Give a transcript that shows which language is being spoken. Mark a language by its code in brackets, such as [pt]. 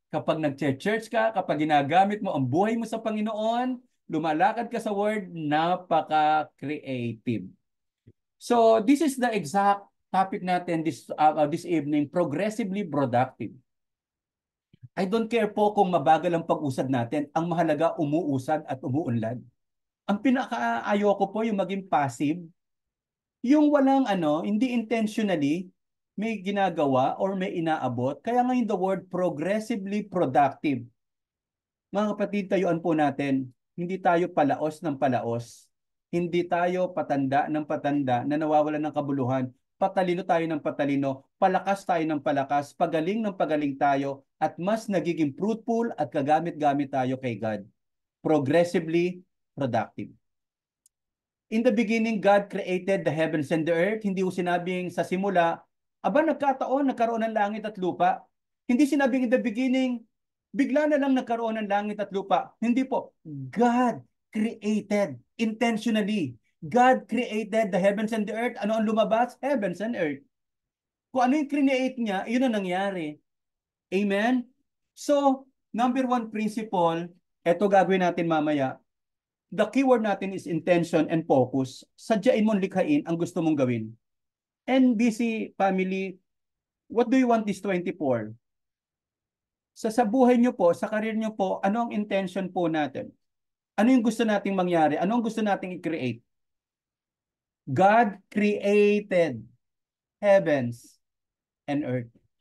[tl] Kapag nag-church ka, kapag ginagamit mo ang buhay mo sa Panginoon, lumalakad ka sa Word, napaka-creative. [en] So this is the exact topic natin this evening, progressively productive. I don't care [tl] po kung mabagal ang pag-usad natin. Ang mahalaga, umuusad at umuunlad. Ang pinaka-ayoko po yung maging passive, yung walang hindi intentionally may ginagawa or may inaabot. Kaya ngayon [en] the word progressively productive. [tl] Mga kapatid, tayuan po natin, hindi tayo palaos ng palaos. Hindi tayo patanda ng patanda na nawawalan ng kabuluhan. Patalino tayo ng patalino, palakas tayo ng palakas, pagaling ng pagaling tayo, at mas nagiging fruitful at kagamit-gamit tayo kay God. [en] Progressively productive. In the beginning, God created the heavens and the earth. [tl] Hindi ko sinabing sa simula, nagkaroon ng langit at lupa. Hindi sinabing [en] in the beginning, [tl] bigla na lang nagkaroon ng langit at lupa. Hindi po. [en] God created intentionally. God created the heavens and the earth. [tl] Ano ang lumabas? [en] Heavens and earth. [tl] Kung ano yung create niya, yun ang nangyari. Amen? [en] So, number one principle, [tl] eto gagawin natin mamaya. [en] The keyword [tl] natin [en] is intention and focus. [tl] Sadyain mong likhain ang gusto mong gawin. [en] NBC family, what do you want this 24? [tl] Sa buhay nyo po, sa career nyo po, ano ang intention po natin? Ano yung gusto nating mangyari? Ano ang gusto nating i-create? [en] God created heavens and earth.